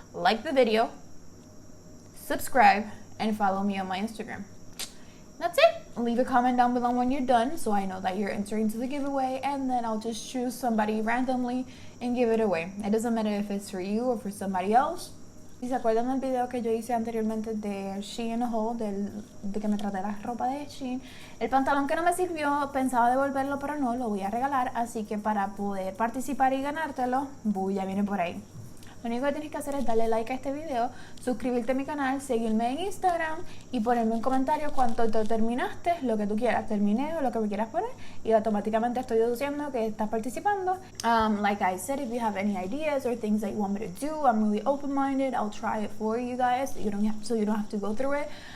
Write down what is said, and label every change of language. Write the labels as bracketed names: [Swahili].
[English] Like the video, subscribe, and follow me on my Instagram. That's it. Leave a comment down below when you're done so I know that you're entering to the giveaway, and then I'll just choose somebody randomly and give it away. It doesn't matter if it's for you or for somebody else. [Spanish] Si se acuerdan del video que yo hice anteriormente de Shein haul, de que me traté la ropa de Shein, el pantalón que no me sirvió, pensaba devolverlo, pero no, lo voy a regalar, así que para poder participar y ganártelo, ya viene por ahí. Lo único que tienes que hacer es darle like a este video, suscribirte a mi canal, seguirme en Instagram y ponerme en comentarios cuánto te terminaste, lo que tú quieras, terminé o lo que me quieras poner, y automáticamente estoy deduciendo que estás participando. [English] Like I said, if you have any ideas or things that you want me to do, I'm really open-minded. I'll try it for you guys so you don't have to go through it.